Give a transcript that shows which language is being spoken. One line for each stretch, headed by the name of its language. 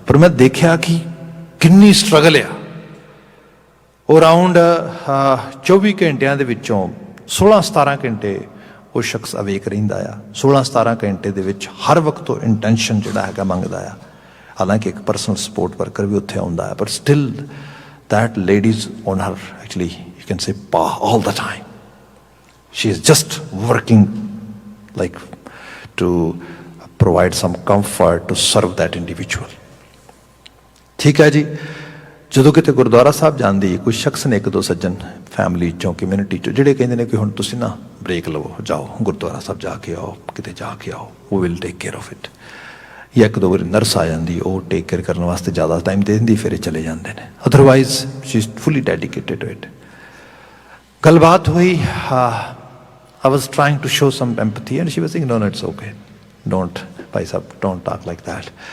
Punjabi: ਪਰ ਮੈਂ ਦੇਖਿਆ ਕਿ ਕਿੰਨੀ ਸਟਰਗਲ ਆ। ਉਹ ਅਰਾਊਂਡ 24 ਘੰਟਿਆਂ ਦੇ ਵਿੱਚੋਂ 16-17 ਘੰਟੇ ਉਹ ਸ਼ਖਸ ਅਵੇਕ ਰਹਿੰਦਾ ਆ। 16-17 ਘੰਟੇ ਦੇ ਵਿੱਚ ਹਰ ਵਕਤ ਉਹ ਇੰਟੈਂਸ਼ਨ ਜਿਹੜਾ ਹੈਗਾ ਮੰਗਦਾ ਆ। ਹਾਲਾਂਕਿ ਇੱਕ ਪਰਸਨਲ ਸਪੋਰਟ ਵਰਕਰ ਵੀ ਉੱਥੇ ਆਉਂਦਾ ਹੈ, ਪਰ still
English: that lady's on her, actually you can say, all the time. She is just working like to provide some comfort to serve that individual.
Punjabi: ਠੀਕ ਹੈ ਜੀ। ਜਦੋਂ ਕਿਤੇ ਗੁਰਦੁਆਰਾ ਸਾਹਿਬ ਜਾਂਦੀ ਕੋਈ ਸ਼ਖਸ ਨੇ, 1-2 ਸੱਜਣ ਫੈਮਿਲੀ ਚੋਂ, ਕਮਿਊਨਿਟੀ ਚੋਂ, ਜਿਹੜੇ ਕਹਿੰਦੇ ਨੇ ਕਿ ਹੁਣ ਤੁਸੀਂ ਨਾ ਬ੍ਰੇਕ ਲਵੋ, ਜਾਓ ਗੁਰਦੁਆਰਾ ਸਾਹਿਬ ਜਾ ਕੇ ਆਓ, ਕਿਤੇ ਜਾ ਕੇ ਆਓ, ਉਹ
English: Will take care of it.
Punjabi: ਜਾਂ 1-2 ਵਾਰੀ ਨਰਸ ਆ ਜਾਂਦੀ, ਉਹ ਟੇਕ ਕੇਅਰ ਕਰਨ ਵਾਸਤੇ ਜ਼ਿਆਦਾ ਟਾਈਮ ਦੇ ਦਿੰਦੀ, ਫਿਰ ਇਹ ਚਲੇ ਜਾਂਦੇ ਨੇ।
English: Otherwise she is fully dedicated to it.
Punjabi: ਗੱਲਬਾਤ ਹੋਈ,
English: I was trying to show some empathy and she was saying, no, it's okay. Don't, ਭਾਈ ਸਾਹਿਬ, don't talk like that.